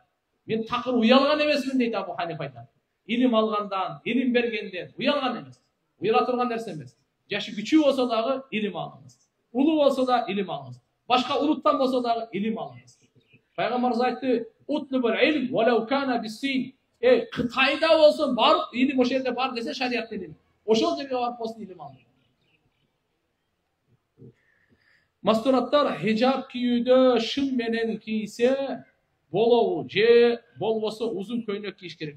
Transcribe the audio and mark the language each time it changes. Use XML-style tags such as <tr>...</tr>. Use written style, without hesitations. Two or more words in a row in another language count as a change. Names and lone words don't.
<ky>Мен такыр уялган эмесмин дейт Абу Ханифа айтат. Илим алгандан, илим бергенден уялган эмес. Уяла турган нерсе эмес. Жашы күчүү болсо дагы илим алыңыз. Улуу болсо да илим алыңыз. Башка улуттан болсо дагы илим алыңыз. Пайгамбарыбыз айтты:</ky> <ar>"اطلبوا العلم ولو كان بالصين."</ar> <ky>Кытайда болсун барып, илим ошол жерде бар десе шарият илим. Ошол жерге барып болсун илим алыңыз. Мастураттар хижаб кийүүдө шын менен кийсе болобу же болбосо узун көйнөк кийиш керек.</ky>